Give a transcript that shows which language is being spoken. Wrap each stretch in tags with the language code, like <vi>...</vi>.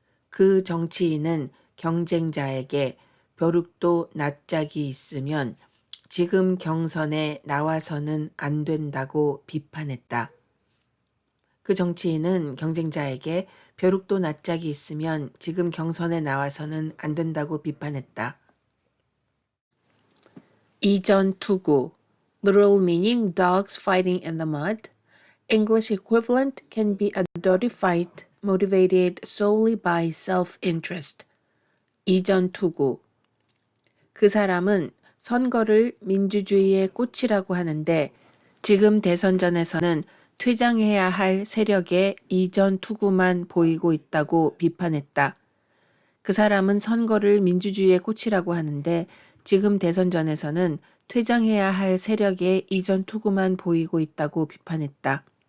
<ko>그 정치인은 경쟁자에게 벼룩도 낯짝이 있으면 지금 경선에 나와서는 안 된다고 비판했다. 그 정치인은 경쟁자에게 벼룩도 낯짝이 있으면 지금 경선에 나와서는 안 된다고 비판했다.</ko> <en>이전 투구, literal meaning dogs fighting in the mud. English equivalent can be a dirty fight motivated solely by self-interest.</en> <ko>이전 투구. 그 사람은 선거를 민주주의의 꽃이라고 하는데 지금 대선전에서는 퇴장해야 할 세력의 이전 투구만 보이고 있다고 비판했다. 그 사람은 선거를 민주주의의 꽃이라고 하는데 지금 대선전에서는 퇴장해야 할 세력의 이전 투구만 보이고 있다고 비판했다.</ko>